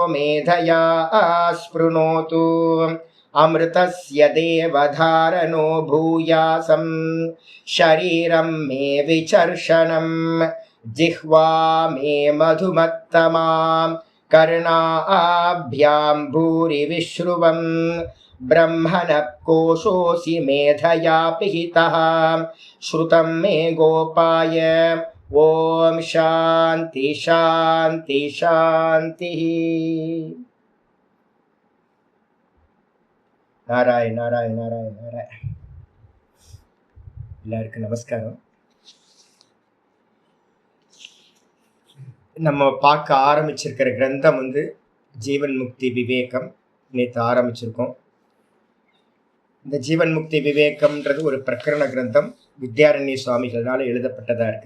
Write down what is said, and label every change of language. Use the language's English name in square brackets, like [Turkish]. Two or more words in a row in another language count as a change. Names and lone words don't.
[Sanskrit] मेधया स्पृणोतु अमृतस्य देवधारणो भूयासं शरीरं मे विचर्षणं जिह्वा मे मधुमत्तमां कर्णाभ्यां भूरि विश्रुवं ब्रह्मणः कोशोऽसि मेधया पिहितः श्रुतं मे गोपाय। ओम शांति शांति शांति। नारायण नारायण नारायण नारायण। [Tamil] எல்லாருக்கும் நமஸ்காரம். நம்ம பார்க்க ஆரம்பிச்சிருக்கிற கிரந்தம் ஜீவன் முக்தி விவேகம். நேற்று ஆரம்பிச்சிருக்கோம். இந்த ஜீவன் முக்தி விவேகம்ன்றது ஒரு பிரகரண கிரந்தம், வித்யாரண்ய சுவாமிகளால் எழுதப்பட்டதா இருக்கு.